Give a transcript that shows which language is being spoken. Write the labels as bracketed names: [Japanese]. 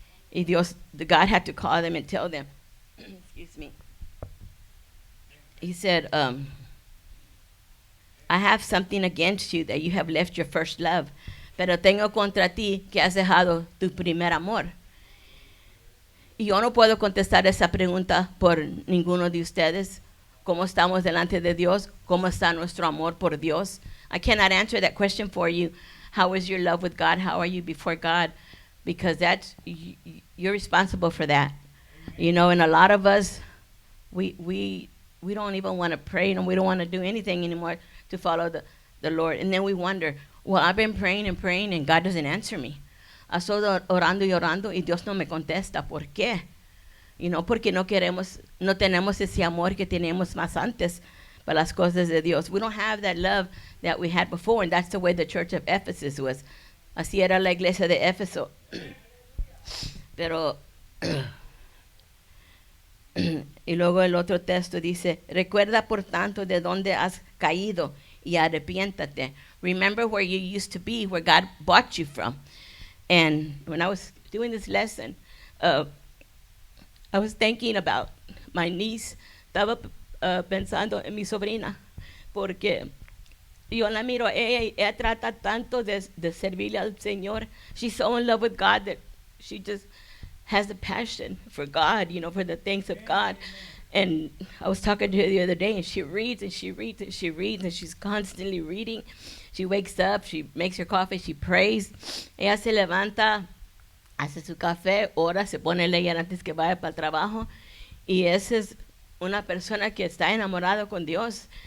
[English] Y God had to call them and tell them. Excuse me. He said, I have something against you, that you have left your first love. [Spanish] Pero tengo contra ti que has dejado tu primer amor. Y yo no puedo contestar esa pregunta por ninguno de ustedes. ¿Cómo estamos delante de Dios? ¿Cómo está nuestro amor por Dios? [English] I cannot answer that question for you. How is your love with God? How are you before God? Because you're responsible for that. You know, and a lot of us, we don't even want to pray, and we don't want to do anything anymore to follow the Lord. And then we wonder, well, I've been praying and God doesn't answer me. [Spanish] Ha estado orando y orando y Dios no me contesta. ¿Por qué? [English] You know, [Spanish] porque no tenemos ese amor que teníamos más antes para las cosas de Dios. [English] We don't have that love that we had before, and that's the way the church of Ephesus was. [Spanish] Así era la iglesia de Éfeso. Pero, y luego el otro texto dice, recuerda por tanto de dónde has caído y arrepiéntate. [English] Remember where you used to be, where God bought you from. And when I was doing this lesson, I was thinking about my niece. [Spanish] Estaba pensando en mi sobrina, porque yo la miro, ella trata tanto de servirle al Señor. [English] She's so in love with God that she just has a passion for God, you know, for the things of God. And I was talking to her the other day, and she reads and she reads and she reads, and she's constantly reading. She wakes up, she makes her coffee, she prays. [Spanish] Ella se levanta, hace su café, ora, se pone a leer antes que vaya para el trabajo. Y esa es una persona que está enamorada con Dios.